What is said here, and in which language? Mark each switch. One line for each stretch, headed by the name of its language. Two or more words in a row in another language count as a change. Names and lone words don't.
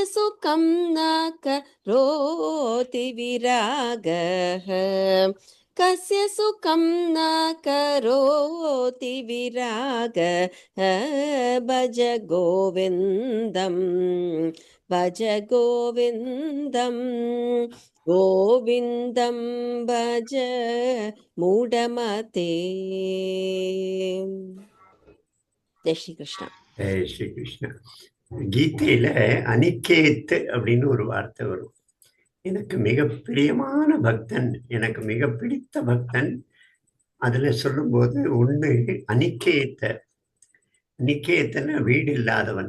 Sanskrit: सुखं न करोति विरागः कस्य सुखं न करोति विरागः भज गोविन्दं भज गोविन्दं गोविन्दं भज मूढमते।
Hindi: जय श्री कृष्ण। जय श्री कृष्णा.
Tamil: கீதையில அனிகேத் அப்படின்னு ஒரு வார்த்தை வரும். எனக்கு மிக பிரியமான பக்தன், எனக்கு மிக பிடித்த பக்தன். அதுல சொல்லும்போது ஒண்ணு அனிகேத்தன வீடு இல்லாதவன்.